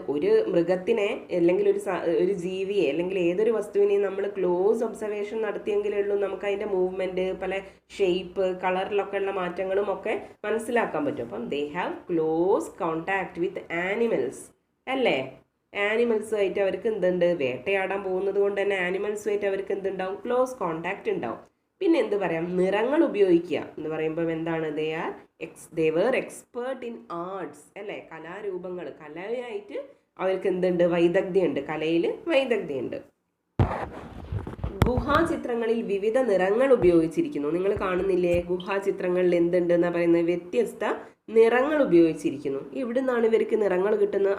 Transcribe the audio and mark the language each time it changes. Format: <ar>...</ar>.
<ml>ഒരു മൃഗത്തിനെ അല്ലെങ്കിൽ ഒരു ജീവിയെ അല്ലെങ്കിൽ ഏതൊരു വസ്തുവിനെയും നമ്മൾ ക്ലോസ് ഒബ്സർവേഷൻ നടത്തിയെങ്കിലേ ഉള്ളൂ നമുക്ക് അതിൻ്റെ മൂവ്മെൻറ്റ്, പല ഷേപ്പ്, കളറിലൊക്കെ ഉള്ള മാറ്റങ്ങളും ഒക്കെ മനസ്സിലാക്കാൻ പറ്റും.</ml> <en>അപ്പം they have close contact with animals അല്ലേ?</en> <ml>ആനിമൽസുമായിട്ട് അവർക്ക് എന്തുണ്ട്? വേട്ടയാടാൻ പോകുന്നത് കൊണ്ട് തന്നെ ആനിമൽസുമായിട്ട് അവർക്ക് എന്തുണ്ടാവും? ക്ലോസ് കോണ്ടാക്ട് ഉണ്ടാവും. പിന്നെ എന്ത് പറയാം? നിറങ്ങൾ ഉപയോഗിക്കുക എന്ന് പറയുമ്പോൾ എന്താണ്?</ml> <en>they were expert in arts അല്ലേ?</en> <ml>കലാരൂപങ്ങൾ, കലയായിട്ട് അവർക്ക് എന്തുണ്ട്? വൈദഗ്ധ്യമുണ്ട്, കലയിൽ വൈദഗ്ധ്യമുണ്ട്. ഗുഹാചിത്രങ്ങളിൽ വിവിധ നിറങ്ങൾ ഉപയോഗിച്ചിരിക്കുന്നു. നിങ്ങൾ കാണുന്നില്ലേ? ഗുഹാചിത്രങ്ങളിൽ എന്തുണ്ട് എന്നാ പറയുന്നത്? വ്യത്യസ്ത നിറങ്ങൾ ഉപയോഗിച്ചിരിക്കുന്നു. എവിടെ നിന്നാണ് ഇവർക്ക് നിറങ്ങൾ കിട്ടുന്നത്?</ml>